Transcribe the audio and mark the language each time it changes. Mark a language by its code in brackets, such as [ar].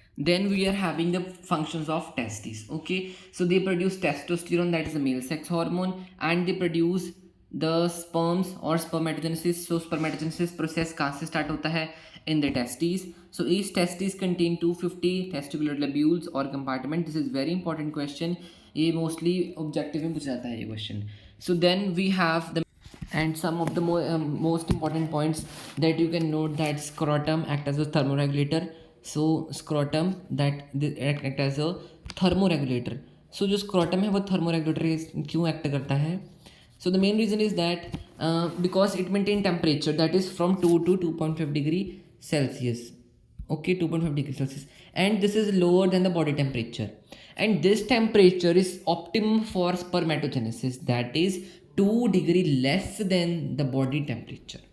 [en] Then we are having the functions of testes. Okay, so they produce testosterone, that is a male sex hormone, and they produce the sperms or spermatogenesis. So spermatogenesis process [hi] कहाँ से start होता है? [en] In the testes. So each testes contain 250 testicular lobules or compartment. This is very important question. [hi] ये mostly objective में पूछा जाता है ये question. [en] So then we have the and some of the most important points that you can note, that scrotum act as a thermoregulator. So scrotum that act as a thermoregulator. [hi] So जो scrotum है वो thermoregulator क्यों act करता है? [en] So the main reason is that because it maintain temperature, that is from 2 to 2.5 degree Celsius. Okay, 2.5 degree Celsius, and this is lower than the body temperature, and this temperature is optimum for spermatogenesis, that is 2 degree less than the body temperature.